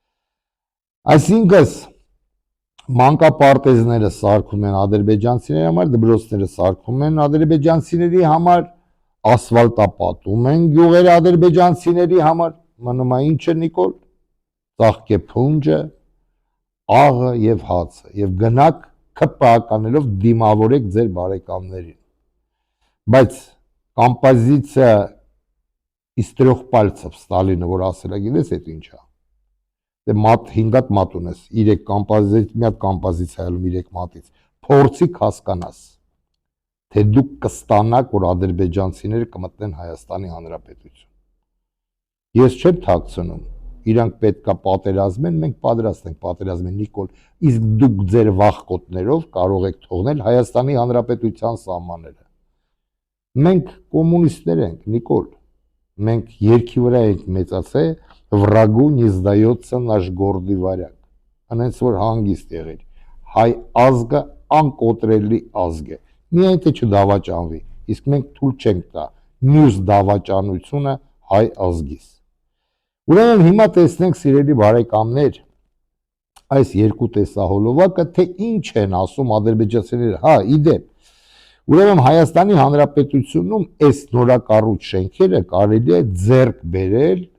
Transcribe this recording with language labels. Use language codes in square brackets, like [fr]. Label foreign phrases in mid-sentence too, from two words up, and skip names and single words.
[hy] Այսինքն մանկապարտեզները սարքում են ադրբեջանցիների համար, դպրոցները սարքում են ադրբեջանցիների համար, ասֆալտապատում են գյուղերը ադրբեջանցիների համար, մնում է ինչը Նիկոլ, ծաղկե փունջը, աղը եւ հացը եւ գնաք ԿՊԱ-կանելով դիմավորեք ձեր բարեկամներին։ Բայց կոմպոզիցիա [ru] из 3 пальцев [hy] Ստալինը որ ասել է, գիտես այդ ինչա։ Դե մատ 5 հատ մատ ունես, 3 կոմպոզիցիա, մի հատ կոմպոզիցիա ալում 3 մատից։ Փորձիկ հասկանաս, թե դուք կստանաք, որ ադրբեջանցիները կմտնեն Հայաստանի Հանրապետություն։ Ես չեմ թաքցնում, իրանք պետքա պատերազմեն, մենք պատրաստ ենք պատերազմեն Նիկոլ, իսկ դուք ձեր վախկոտներով կարող եք թողնել Հայաստանի Հանրապետության սահմանները։ Մենք կոմունիստներ ենք, Նիկոլ, մենք երկի վրա ենք մեծացել, [ru] врагу не сдается наш гордый варяг, [hy] անենց որ հանգիստ եղել, հայ ազգը անկոտրելի ազգ է, միայն թե չդավաճանվի, իսկ մենք թույլ չենք տա մյուս դավաճանությունը հայ ազգիս։ Ուրեմն հիմա տեսնենք, սիրելի բարեկամներ, այս երկու տեսահոլովակը, թե ինչ են ասում ադրբեջանցիները, հա, իդեպ, ուրեմն Հայաստանի Հանրապետությունում այս նորակառույց շենքերը կարելի է ձեռք բերել